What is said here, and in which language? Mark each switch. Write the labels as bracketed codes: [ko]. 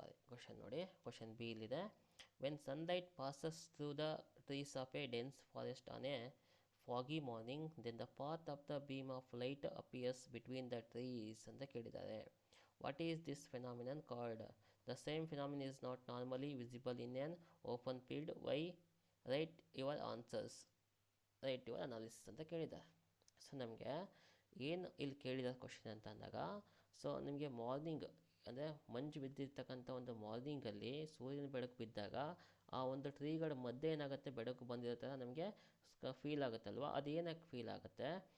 [en] question ನೋಡಿ, question B ಇಲ್ಲಿದೆ, when sunlight passes through the trees of a dense forest on a foggy morning then the path of the beam of light appears between the trees [kn] ಅಂತ ಕೇಳಿದ್ದಾರೆ. [en] What is this phenomenon called. The same phenomenon is not normally visible in an open field. Why? Write your answers. Write your analysis [kn] ಅಂತ ಕೇಳಿದ್ದಾರೆ. So ನಮಗೆ ಏನು ಇಲ್ಲಿ ಕೇಳಿದ question ಅಂತ ಅಂದಾಗ, ಸೊ ನಿಮಗೆ ಮಾರ್ನಿಂಗ್ ಅಂದರೆ ಮಂಜು ಬಿದ್ದಿರ್ತಕ್ಕಂಥ ಒಂದು ಮಾರ್ನಿಂಗಲ್ಲಿ ಸೂರ್ಯನ ಬೆಳಕು ಬಿದ್ದಾಗ ಆ ಒಂದು ಟ್ರೀಗಳ ಮಧ್ಯೆ ಏನಾಗುತ್ತೆ, ಬೆಳಕು ಬಂದಿರೋ ಥರ ನಮಗೆ ಫೀಲ್ ಆಗುತ್ತಲ್ವ, ಅದು ಏನಕ್ಕೆ ಫೀಲ್ ಆಗುತ್ತೆ.